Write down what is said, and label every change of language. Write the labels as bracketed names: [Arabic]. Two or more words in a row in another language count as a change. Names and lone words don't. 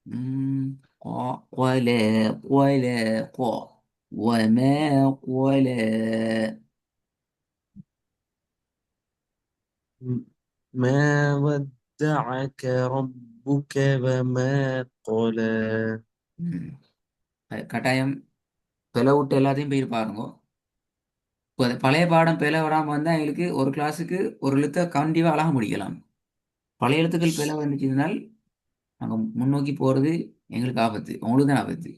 [Arabic] ولا ولا وما ولا. ما ودعك ربك وما قلى ம். [Tamil] கட்டாயம் பிளவு விட்டு எல்லாத்தையும் போய் பாருங்க. இப்போ அது பழைய பாடம் பிழை வராமல் வந்தால் எங்களுக்கு ஒரு கிளாஸுக்கு ஒரு எழுத்தை கண்டிப்பாக அழக முடிக்கலாம். பழைய எழுத்துக்கள் பிழை வந்துச்சுனால் நாங்கள் முன்னோக்கி போகிறது எங்களுக்கு ஆபத்து, உங்களுக்கு தான் ஆபத்து.